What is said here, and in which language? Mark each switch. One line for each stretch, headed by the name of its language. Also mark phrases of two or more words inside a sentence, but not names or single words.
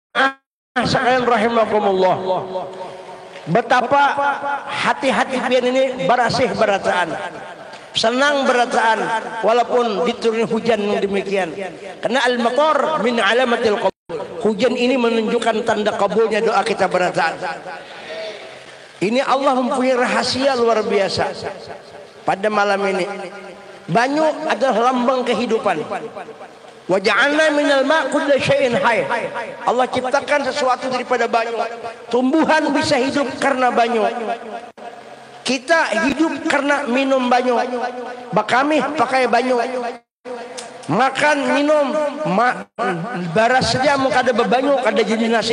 Banjar: sekalian rahimakumullah, betapa hati-hati pian ini barasih berataan, senang berataan walaupun diturun hujan yang demikian.
Arabic: Karena al-matar min alamatil qabul.
Banjar: Hujan ini menunjukkan tanda kabulnya doa kita berataan. Ini Allah mempunyai rahasia luar biasa. Pada malam ini banyu adalah lambang kehidupan.
Arabic: Wa ja'alna minal ma' kulli syai'in hayy.
Banjar: Allah ciptakan sesuatu daripada banyu. Tumbuhan bisa hidup karena banyu. Kita hidup karena minum banyu. Bakami pakai banyu. Makan minum baras saja mau kada bebanyu kada jadi nasi.